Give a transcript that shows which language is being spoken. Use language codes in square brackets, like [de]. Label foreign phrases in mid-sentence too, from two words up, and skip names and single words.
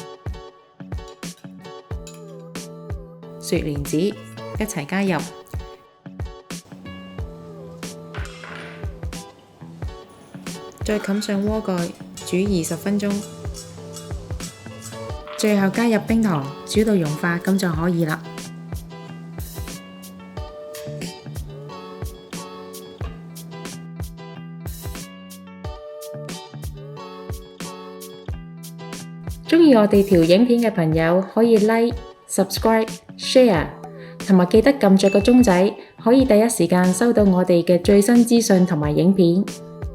[yue] 雪蓮子一齊加入，再冚上鍋蓋煮20分鐘，最後加入冰糖，煮到融化咁就可以啦。鍾意我哋條影片嘅朋友可以 [en] like、subscribe、share， [yue] 同埋記得撳着個鐘仔，可以第一時間收到我哋嘅最新資訊同埋影片。